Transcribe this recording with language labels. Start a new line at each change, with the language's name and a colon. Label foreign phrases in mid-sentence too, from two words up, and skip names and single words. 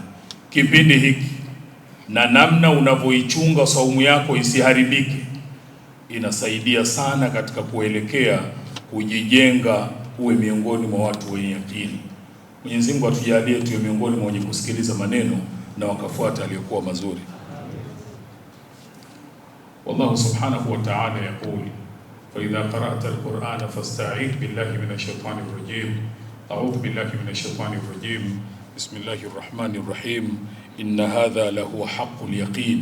Swahili: Kipindi hiki na namna unavyoichunga saumu yako isiharibike, inasaidia sana katika kuelekea kujijenga uwe miongoni mwa watu wenye akili. Mwenyezi Mungu atujalie tuwe miongoni mwa wenye kusikiliza maneno na wakafuata aliyokuwa mazuri.
Arabic: والله سبحانه وتعالى يقول فإذا قرأت القرآن فاستعذ بالله من الشيطان الرجيم. أعوذ بالله من الشيطان الرجيم بسم الله الرحمن الرحيم. إن هذا لهو حق اليقين.